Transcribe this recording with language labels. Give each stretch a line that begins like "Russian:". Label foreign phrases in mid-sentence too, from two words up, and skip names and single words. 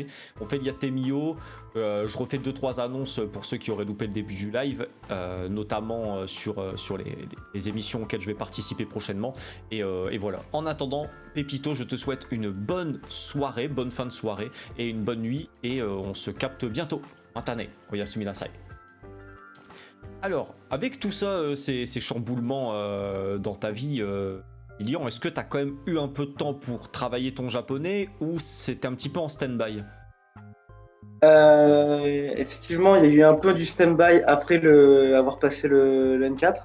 French: On fait Yatemio, je refais 2-3 annonces pour ceux qui auraient loupé le début du live, notamment sur les émissions auxquelles je vais participer prochainement. Et voilà. En attendant, Pépito, je te souhaite une bonne soirée, bonne fin de soirée et une bonne nuit. Et on se capte bientôt.
Japanese: またね、おやすみなさい.
French: Alors, avec tout ça, ces chamboulements dans ta vie, Lilian, est-ce que tu as quand même eu un peu de temps pour travailler ton japonais ou c'était un petit peu en stand-by? Effectivement, il y a eu un peu du stand-by après avoir passé le N4.